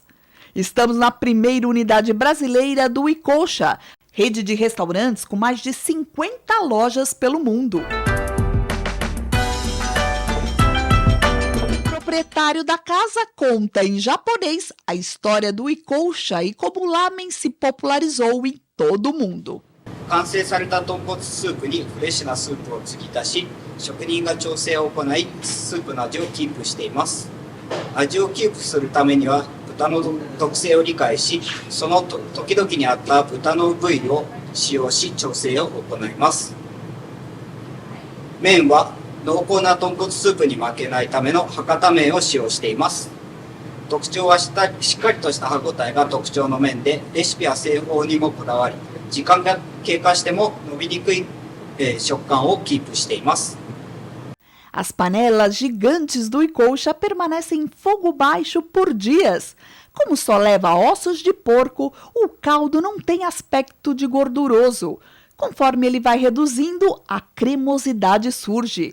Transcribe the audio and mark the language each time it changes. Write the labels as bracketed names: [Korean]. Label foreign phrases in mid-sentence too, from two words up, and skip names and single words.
[Portuguese] Estamos na primeira unidade brasileira do Icosha, rede de restaurantes com mais de 50 lojas pelo mundo. O proprietário da casa conta em japonês a história do Icosha e como o lamen se popularizou em todo o mundo. [Japanese] 完成された豚骨スープにフレッシュなスープを継ぎ足し、職人が調整を行い、スープの味をキープしています。味をキープするためには、豚の特性を理解し、その時々に合った豚の部位を使用し、調整を行います。麺は濃厚な豚骨スープに負けないための博多麺を使用しています。特徴はしっかりとした歯ごたえが特徴の麺で、レシピは製法にもこだわり、時間が経過しても伸びにくい食感をキープしています。 [Portuguese] As panelas gigantes do Icosha permanecem em fogo baixo por dias. Como só leva ossos de porco, o caldo não tem aspecto de gorduroso. Conforme ele vai reduzindo, a cremosidade surge.